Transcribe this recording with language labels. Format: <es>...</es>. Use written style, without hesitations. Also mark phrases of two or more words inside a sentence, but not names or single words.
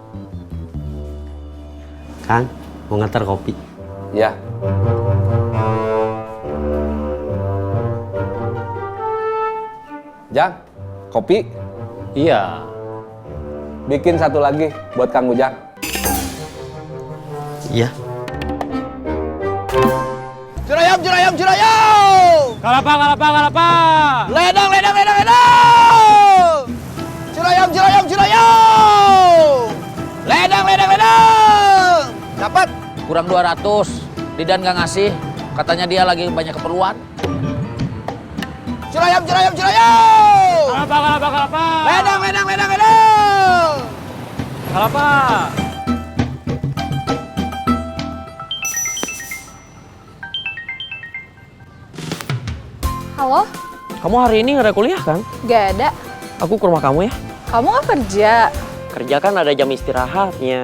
<id>Kang, mau ngantar kopi. Ya. Jang, kopi? Iya. Bikin satu lagi buat Kang Ujang. Iya. Jurayam, jurayam, jurayam! Kalapa, kalapa, kalapa. Ledang, ledang, ledang, ledang! Jurayam, jurayam, jurayam! Ledang, ledang, ledang! Dapat? Kurang 200. Didan nggak ngasih. Katanya dia lagi banyak keperluan. Jurayam, jurayam, jurayam! Kalapa, kalapa, kalapa. Ledang, ledang, ledang, ledang! Kalapa. Halo? Kamu hari ini nggak ada kuliah kan? Gak ada. Aku ke rumah kamu ya. Kamu nggak kerja? Kerja kan ada jam istirahatnya.</id>